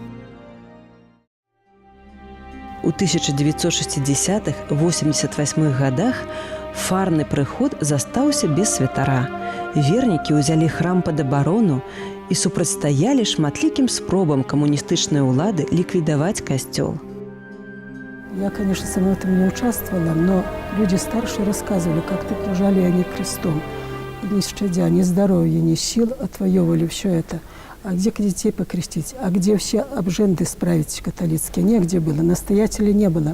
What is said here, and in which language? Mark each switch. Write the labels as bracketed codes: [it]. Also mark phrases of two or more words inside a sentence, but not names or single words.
[be] У 1960-88 годах фарны прыход застаўся без святара. Вернікі ўзялі храм пад абарону і супрацьстаялі шматлікім спробам камуністычнай улады ліквідаваць касцёл. [ru] Я, конечно, сама в этом не участвовала, но люди старшие рассказывали, как окружали они крестом. не щадя ни здоровья, ни сил, отвоевывали все это. А где детей покрестить? А где все обженды справить католицкие? Негде было, настоятелей не было.